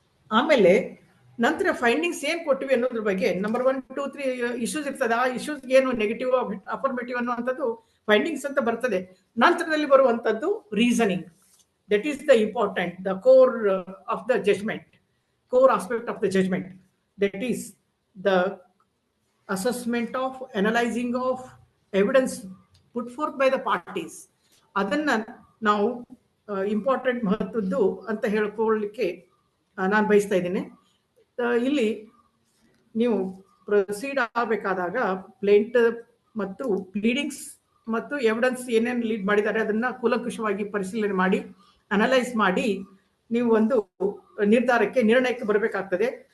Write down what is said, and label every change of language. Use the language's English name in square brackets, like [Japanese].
[Kannada] ಆಮೇಲೆ ನಂತರ ಫೈಂಡಿಂಗ್ಸ್ ಏನ್ ಕೊಟ್ಟಿವಿ ಅನ್ನೋದ್ರ ಬಗ್ಗೆ ನಂಬರ್ 1, 2, 3 ಇಶ್ಯೂಸ್ ಇರ್ತದೆ. ಆ ಇಶ್ಯೂಸ್ ಏನು ನೆಗೆಟಿವ್ ಅಫರ್ಮೇಟಿವ್ ಅನ್ನುವಂಥದ್ದು ಫೈಂಡಿಂಗ್ಸ್ ಅಂತ ಬರ್ತದೆ. ನಂತರದಲ್ಲಿ ಬರುವಂತದ್ದು [English] Reasoning. That is the important, the core of the judgement, core aspect of the judgement. That is the assessment of analyzing of evidence put forth by the parties. [Kannada] ಅದನ್ನ ನಾವು important ಮಹತ್ವದ್ದು ಅಂತ ಹೇಳ್ಕೊಳ್ಳಿಕ್ಕೆ ನಾನು ಬಯಸ್ತಾ ಇದ್ದೀನಿ. ಇಲ್ಲಿ ನೀವು ಪ್ರೊಸೀಡ್ ಆಗಬೇಕಾದಾಗ ಪ್ಲೇಂಟ್ ಮತ್ತು ಪ್ಲೀಡಿಂಗ್ಸ್ ಮತ್ತು ಎವಿಡೆನ್ಸ್ ಏನೇನು ಲೀಡ್ ಮಾಡಿದ್ದಾರೆ ಅದನ್ನ ಕೂಲಂಕುಷವಾಗಿ ಪರಿಶೀಲನೆ ಮಾಡಿ ಅನಲೈಸ್ ಮಾಡಿ ನೀವು ಒಂದು ನಿರ್ಣಯಕ್ಕೆ ಬರಬೇಕಾಗ್ತದೆ.